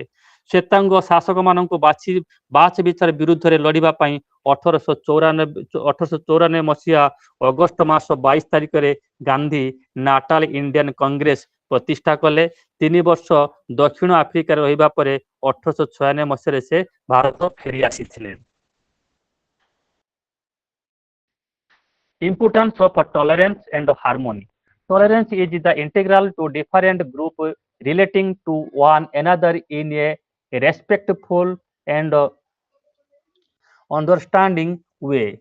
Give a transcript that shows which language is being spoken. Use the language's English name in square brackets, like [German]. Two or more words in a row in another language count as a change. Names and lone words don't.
[Odia] ଶ୍ୱେତାଙ୍ଗ ଶାସକମାନଙ୍କୁ ବାଛ ବିଚାର ବିରୁଦ୍ଧରେ ଲଢ଼ିବା ପାଇଁ 1894 ମସିହା ଅଗଷ୍ଟ ମାସ 22 ତାରିଖରେ ଗାନ୍ଧୀ ନାଟାଲ ଇଣ୍ଡିଆନ କଂଗ୍ରେସ ପ୍ରତିଷ୍ଠା କଲେ। 3 ବର୍ଷ ଦକ୍ଷିଣ ଆଫ୍ରିକାରେ ରହିବା ପରେ 1896 ମସିହାରେ ସେ ଭାରତ ଫେରି ଆସିଥିଲେ। [English] Importance of tolerance and harmony. Tolerance is the integral to different group relating to one another in a respectful and understanding way.